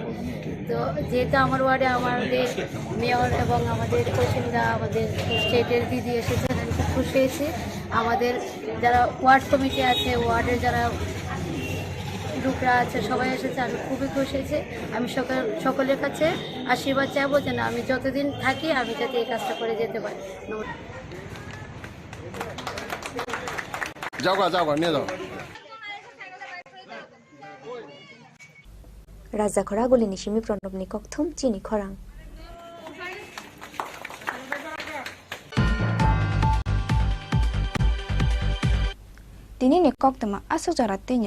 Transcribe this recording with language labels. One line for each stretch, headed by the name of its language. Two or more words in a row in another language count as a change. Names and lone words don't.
Bangla: তো যেহেতু আমার ওয়ার্ডে আমাদের মেয়র এবং আমাদের কৌশিকদা, আমাদের স্টেটের দিদি এসেছেন, আমি খুব খুশি হয়েছি। আমাদের যারা ওয়ার্ড কমিটি আছে, ওয়ার্ডের যারা লোকরা আছে, সবাই এসেছে, আমি খুবই খুশি হয়েছি। আমি সকলের কাছে আশীর্বাদ চাইবো যে না, আমি যতদিন থাকি আমি যাতে এই কাজটা করে যেতে পারি।
Kok Borok: Razakora Golinishimi Pronobni Kokthum Chini Khorang. Dini ne koktama aso jaratinyo.